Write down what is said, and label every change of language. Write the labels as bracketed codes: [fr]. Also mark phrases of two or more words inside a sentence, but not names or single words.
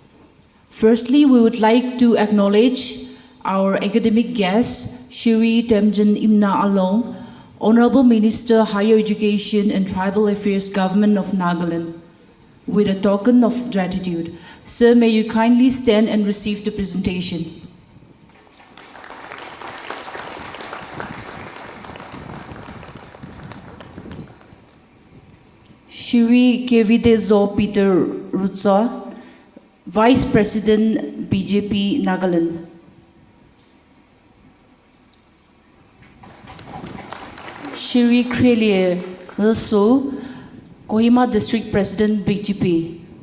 [en] Firstly, we would like to acknowledge our academic guest, Shri Temjen Imna Along, Honorable Minister, Higher Education and Tribal Affairs, Government of Nagaland, with a token of gratitude. Sir, may you kindly stand and receive the presentation. Shri Kevidezo Peter Rutsa, Vice President, BJP Nagaland. Shri Krelie Hilso, Kohima District President, BJP.